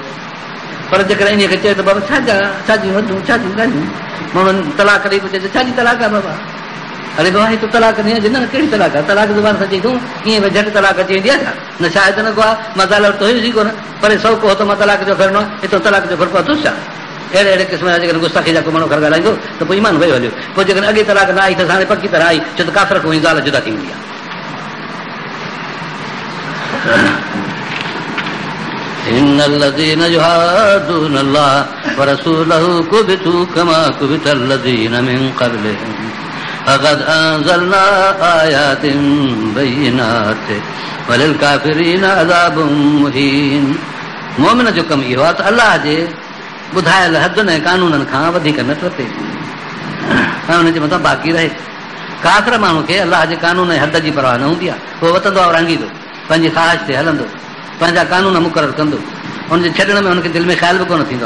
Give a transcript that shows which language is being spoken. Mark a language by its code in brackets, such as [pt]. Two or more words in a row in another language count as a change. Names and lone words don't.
[sd] पर जेकॾहिं इन खे चए त बाबा छाजी हदूं, छाजी ॻाल्हियूं, माण्हुनि तलाक ॾेई पियो चए छाजी तलाक आहे बाबा, अरे बाबा हिते तलाक न आहे, न कहिड़ी तलाक आहे, तलाक ज़ुबान सां चई तूं ईअं भई झटि तलाक अची वेंदी आहे छा, न शायदि न को आहे, मां ज़ाल वटि हुयुसि कोन, पर सौ को त मां तलाक जो फिरणो आहे, हितां तलाक जो फिर पहुतुसि छा। अहिड़े क़िस्म जा जेकॾहिं गुस्ताखी जा को माण्हू घर ॻाल्हाईंदो त पोइ ईमान वियो हलियो। पोइ जेकॾहिं अॻे तलाक न आई त हाणे पकी तरह आई, छो त काफ़िर खां ज़ाल जुदा थी वेंदी आहे। [ar] إن الذين يحادون الله ورسوله كبتوا كما كبت الذين من قبلهم فقد أنزلنا آيات بينات وللكافرين عذاب مهين। [sd] मोमिन जो कमु इहो आहे त अलाह जे ॿुधायल हदुनि ऐं कानूननि खां वधीक न टपे ऐं हुनजे मथां बाक़ी रहे। काफ़िर माण्हू खे अलाह जे कानून ऐं हद जी परवाह न हूंदी आहे, उहो वतंदो आहे रांगींदो, पंहिंजी ख़्वाहिश ते हलंदो, पंहिंजा कानून मुक़ररु कंदो, हुनजे छॾण में हुनखे दिलि में ख़्याल बि कोन थींदो आहे।